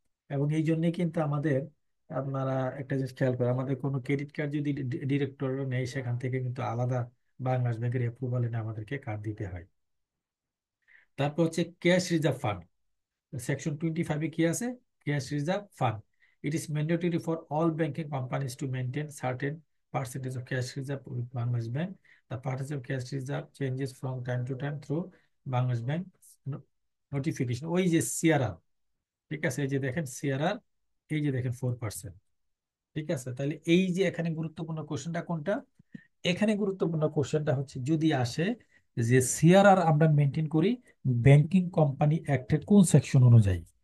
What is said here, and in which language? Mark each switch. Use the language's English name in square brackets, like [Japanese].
[Bangla] এবং এই জন্যই কিন্তু আমাদের, আপনারা একটা জিনিস খেয়াল করেন, আমাদের কোনো ক্রেডিট কার্ড যদি ডিরেক্টর নেই, সেখান থেকে কিন্তু আলাদা বাংলাদেশ ব্যাংকের অ্যাপ্রুভাল এনে আমাদেরকে কার্ড দিতে হয়। তারপর হচ্ছে ক্যাশ রিজার্ভ ফান্ড। সেকশন 25-এ কি আছে? Cash reserve fund. [English] It is mandatory for all banking companies to maintain certain percentage of cash reserve with Bangladesh Bank. The percentage of cash reserve changes from time to time through Bangladesh Bank notification. [Bangla] ওই যে CRR, ঠিক আছে, এই যে দেখেন CRR, এই যে দেখেন 4%। ঠিক আছে, তাহলে এই যে এখানে গুরুত্বপূর্ণ কোশ্চেনটা কোনটা? এখানে গুরুত্বপূর্ণ কোশ্চেনটা হচ্ছে যদি আসে যে সিআরআর আমরা মেনটেন করি ব্যাংকিং কোম্পানি অ্যাক্টের কোন সেকশন অনুযায়ী।